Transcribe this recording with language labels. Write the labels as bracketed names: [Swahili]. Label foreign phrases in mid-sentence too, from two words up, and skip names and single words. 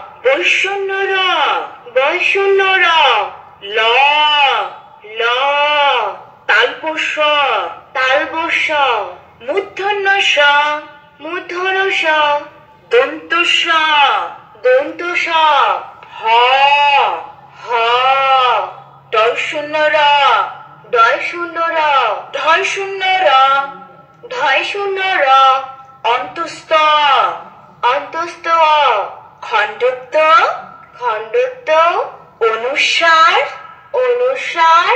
[Bangla] বৈষণ্য র, বৈষণ্য র। ল, ল। তালবস্য, তালবস্য। মূর্ধন্য ষ, মূর্ধন্য ষ। দন্ত স, দন্ত স। হ, হ। ডয়শূন্য র, ডয়শূন্য র। ঢয়শূন্য র, ঢয়শূন্য র। অন্তস্থ, অন্তস্থ। খণ্ডত্ব, খণ্ডত্ব। অনুস্বার, অনুস্বার।